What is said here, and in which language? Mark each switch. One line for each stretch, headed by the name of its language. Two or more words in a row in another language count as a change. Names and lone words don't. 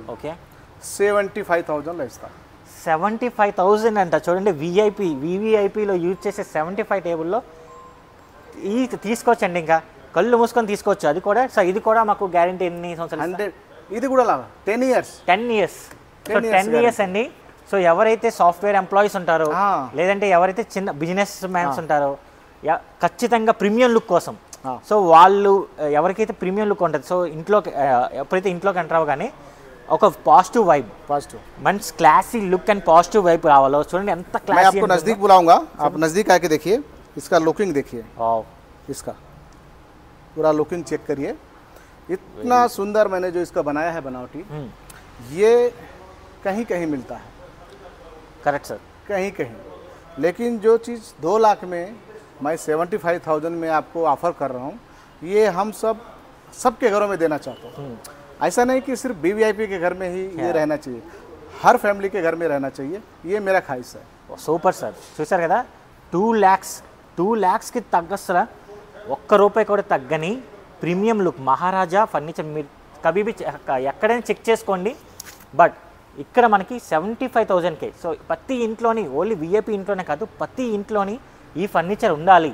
Telugu: ఓకే 75,000 ఇస్తా। 75,000 అంట చూడండి,
English: VVIP use
Telugu: చేసే 75 టేబుల్లో ఈ తీసుకోవచ్చండి, ఇంకా కళ్ళు మూసుకొని తీసుకోవచ్చు. అది కూడా సో ఇది కూడా మాకు గ్యారంటీ ఎన్ని సంవత్సరాలు? 100 ఇది కూడా లాగా 10 ఇయర్స్ 10 ఇయర్స్. సో 10 ఇయర్స్ అండి. సో ఎవరైతే
English: software employees
Telugu: ఉంటారో లేదంటే ఎవరైతే చిన్న
English: business mans
Telugu: ఉంటారో ఖచ్చితంగా
English: premium look
Telugu: కోసం, సో వాళ్ళు ఎవరికైతే
English: premium look
Telugu: ఉంటుంది, సో ఇంట్లోకి ఎప్పుడైతే ఇంట్లోకి ఎంటర్ అవ్వగానే ఒక
English: positive vibe,
Telugu: మంచి
English: classy look and positive vibe
Telugu: రావాలో చూడండి ఎంత
Hindi: मैं
Telugu: క్లాసీ.
Hindi: आपको नज़दीक बुलाऊंगा, आप नज़दीक आके देखिए, इसका लुकिंग देखिए, इसका पूरा लुकिंग चेक करिए, इतना सुंदर मैंने जो इसका बनाया है बनावटी, ये कहीं कहीं मिलता है,
Telugu: కరెక్ట్ సార్,
Hindi: कहीं कहीं, लेकिन जो चीज़ 2 लाख में मैं 75,000 में आपको ऑफर कर रहा हूँ, ये हम सबके घरों में देना चाहता हूँ। ऐसा नहीं कि सिर्फ BVIP के घर में ही ये रहना चाहिए, हर फैमिली के घर में रहना चाहिए, ये मेरा ख्वाहिश है।
Telugu: సూపర్ సార్. చూసారు కదా, 2 lakhsకి తగ్గసరా ఒక్క రూపాయి కూడా తగ్గని
English: premium look
Telugu: మహారాజా ఫర్నిచర్. మీరు కబీబీ ఎక్కడైనా చెక్ చేసుకోండి, బట్ ఇక్కడ మనకి 75,000కే. సో ప్రతి ఇంట్లోని,
English: only VIP
Telugu: ఇంట్లోనే కాదు, ప్రతి ఇంట్లోని ఈ ఫర్నిచర్ ఉండాలి.